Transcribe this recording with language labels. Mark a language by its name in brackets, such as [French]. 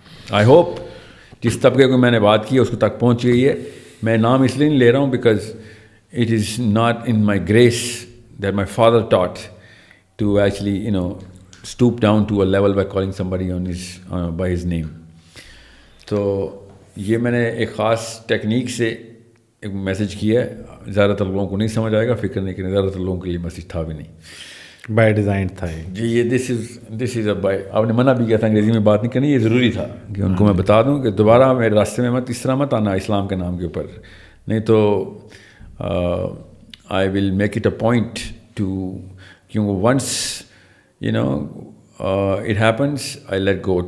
[English] I hope [Urdu] جس طبقے کو میں نے بات کی ہے اس کو تک پہنچ گئی ہے. میں نام اس لیے نہیں لے رہا ہوں because [English] it is not in my grace that my father taught to actually, stoop down to a level by calling somebody on by his name. [Urdu] تو یہ میں نے ایک خاص ٹیکنیک سے ایک میسیج کیا ہے. زیادہ تر لوگوں کو نہیں سمجھ آئے گا, فکر نہیں کریں, زیادہ تر لوگوں کے لیے میسیج تھا بھی نہیں, [English] By design تھا جی. [Urdu] یہ [English] this is a بائی, [Urdu] آپ نے منع بھی کیا تھا انگریزی میں بات نہیں کرنی, یہ ضروری تھا کہ ان کو میں بتا دوں کہ دوبارہ میرے راستے میں اس طرح مت آنا اسلام کے نام کے اوپر, نہیں تو [English] I will make it a point to, [Urdu] کیونکہ [English] Once it happens, I let go.